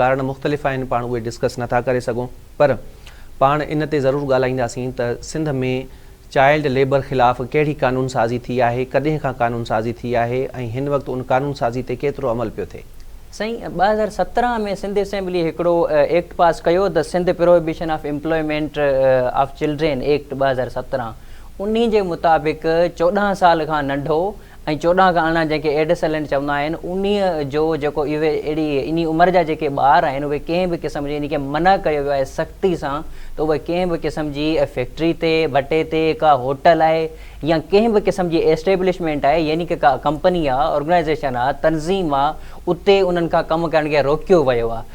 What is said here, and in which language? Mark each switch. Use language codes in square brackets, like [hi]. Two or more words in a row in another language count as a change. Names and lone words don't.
[sd] कारण मुख़्तलिफ़ आहिनि, पाण उहे डिस्कस नथा करे सघूं, पर पाण इन ते ज़रूरु ॻाल्हाईंदासीं त सिंध में [en] child labour [sd] ख़िलाफ़ु कहिड़ी कानून साज़ी थी आहे, कॾहिं खां कानून साज़ी थी आहे ऐं हिन वक़्तु उन कानून साज़ी ते केतिरो अमल पियो थिए। साईं 2017 में सिंध असेंबली हिकिड़ो एक्ट पास कयो, द सिंध प्रोहिबिशन ऑफ एम्प्लॉयमेंट ऑफ चिल्ड्रेन एक्ट 2017। उन जे मुताबिक़ 14 साल खां नंढो ऐं 14 खां अरिड़हं जंहिंखे एडोलसेंट चवंदा आहिनि, उन जो जेको इहे अहिड़ी इन उमिरि जा जेके ॿार आहिनि उहे कंहिं बि क़िस्म जी इन खे मना कयो वियो आहे सख़्ती सां त उहे कंहिं बि क़िस्म जी फैक्ट्री ते, भटे ते, का होटल आहे या कंहिं बि क़िस्म जी एस्टेब्लिशमेंट आहे, यानी की का कंपनी आहे, ऑर्गेनाइज़ेशन आहे, तनज़ीम आहे, उते उन्हनि खां कमु करण खे रोकियो वियो आहे।